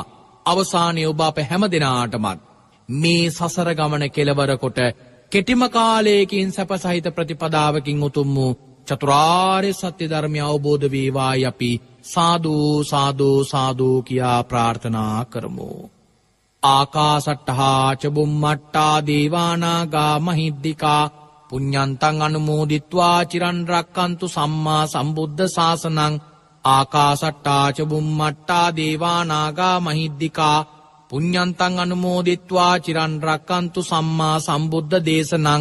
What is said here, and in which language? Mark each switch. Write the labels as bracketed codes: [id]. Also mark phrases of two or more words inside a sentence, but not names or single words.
[si] අවසානයේ ඔබ අප හැම දෙනාටමත් මේ සසර ගමන කෙලවර කොට කෙටිම කාලයකින් සැප සහිත ප්‍රතිපදාවකින් උතුම් වූ චතුරාර්ය සත්‍ය ධර්මය අවබෝධ වේවායි අපි සාදු සාදු සාදු කියා ප්‍රාර්ථනා කරමු. [pi] ආකාසට්ඨා ච බුම්මට්ඨා දේවානාගා මහිද්దికා පුඤ්ඤන්තං අනුමෝදිත්වා චිරන් රැක්කන්තු සම්මා සම්බුද්ධ ශාසනං. ආකාසට්ඨා ච බුම්මට්ඨා දේවානාගා මහිද්దికා පුඤ්ඤන්තං අනුමෝදිත්වා චිරන් රැක්කන්තු සම්මා සම්බුද්ධ දේශනං.